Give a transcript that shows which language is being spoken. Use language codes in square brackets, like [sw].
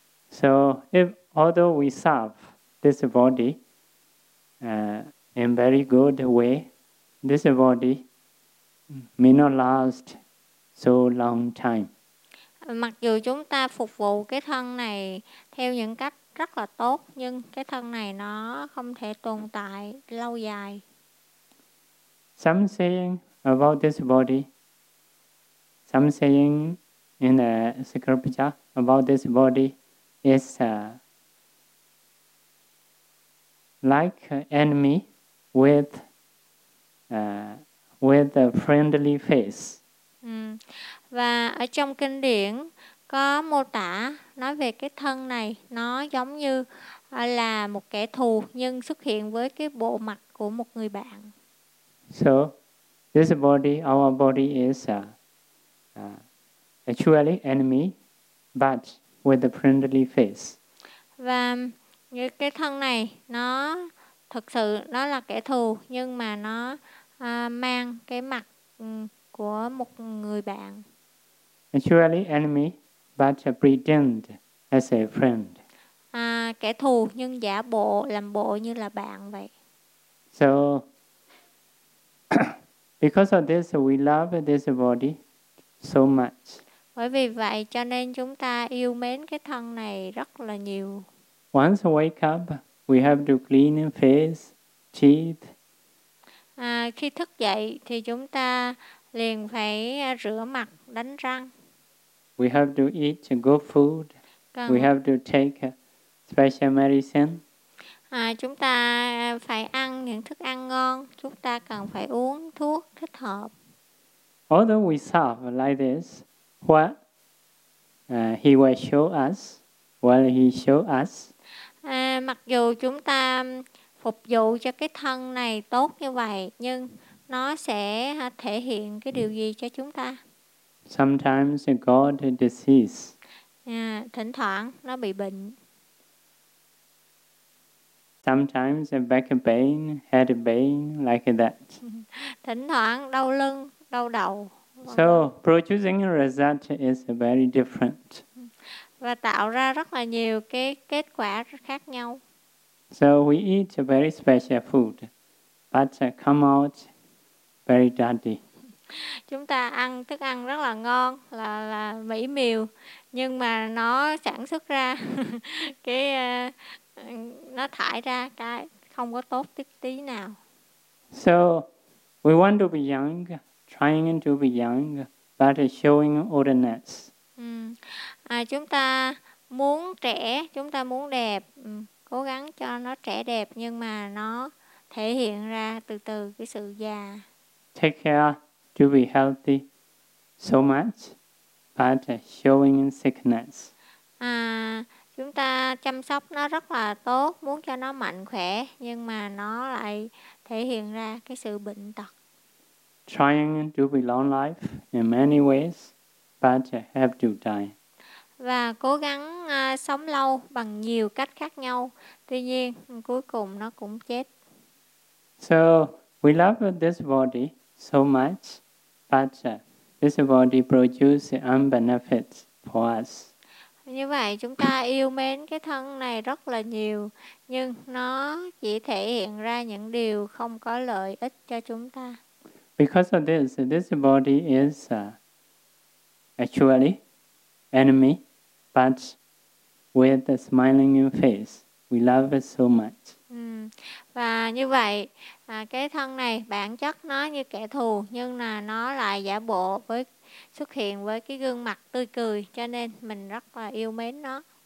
[en] So, if although we serve this body in very good way, this body may not last so long time. [vi] Mặc dù chúng ta phục vụ cái thân này theo những cách rất là tốt, nhưng cái thân này nó không thể tồn tại lâu dài. [en] Some saying about this body, some saying in the scripture about this body is like enemy with a friendly face. [vi] Và ở trong kinh điển có mô tả nói về cái thân này nó giống như là một kẻ thù nhưng xuất hiện với cái bộ mặt của một người bạn. [en] So this body, our body is actually enemy, but with a friendly face. [vi] Và như cái thân này nó thực sự nó là kẻ thù nhưng mà nó mang cái mặt của một người bạn. [en] Actually enemy, but pretend as a friend. [vi] Kẻ thù nhưng giả bộ, làm bộ như là bạn vậy. [en] So because of this, we love this body so much. [vi] Bởi vì vậy, cho nên chúng ta yêu mến cái thân này rất là nhiều. [en] Once wake up, we have to clean face, teeth. [vi] Khi thức dậy, thì chúng ta liền phải rửa mặt, đánh răng. [en] We have to eat good food. We have to take special medicine. [vi] Chúng ta phải ăn những thức ăn ngon, chúng ta cần phải uống thuốc thích hợp. [en] Although we serve like this, what he will show us, what he show us. [vi] Mặc dù chúng ta phục vụ cho cái thân này tốt như vậy, nhưng nó sẽ thể hiện cái điều gì cho chúng ta? [en] Sometimes it got a disease. [vi] Thỉnh thoảng nó bị bệnh. [en] Sometimes a back pain, head pain, like that. [vi] Thỉnh thoảng đau lưng, đau đầu. [en] So producing a result is very different. [vi] Và tạo ra rất là nhiều cái kết quả khác nhau. [en] So we eat a very special food, but come out very dirty. [vi] Chúng ta ăn thức ăn rất là ngon, là mỹ miều, nhưng mà nó sản xuất ra cái nó thải ra cái không có tốt tí nào. [en] So we want to be young, trying to be young, but showing oldness. [vi] Chúng ta muốn trẻ, chúng ta muốn đẹp, cố gắng cho nó trẻ đẹp, nhưng mà nó thể hiện ra từ từ cái sự già. [en] Take care to be healthy so much, but showing sickness. [vi] Chúng ta chăm sóc nó rất là tốt, muốn cho nó mạnh khỏe, nhưng mà nó lại thể hiện ra cái sự bệnh tật. [en] Trying to be long life in many ways, but have to die. [vi] Và cố gắng sống lâu bằng nhiều cách khác nhau, tuy nhiên cuối cùng nó cũng chết. [en] So we love this body so much, but this body produces unbenefits for us. [vi] Như vậy chúng ta yêu mến cái thân này rất là nhiều, nhưng nó chỉ thể hiện ra những điều không có lợi ích cho chúng ta. [en] Because of this, this body is actually enemy, but with a smiling face, we love it so much. [vi] Và như vậy, cái thân này bản chất nó như kẻ thù, nhưng là nó lại giả bộ với xuất hiện với cái gương mặt tươi cười, cho nên mình rất là yêu mến nó.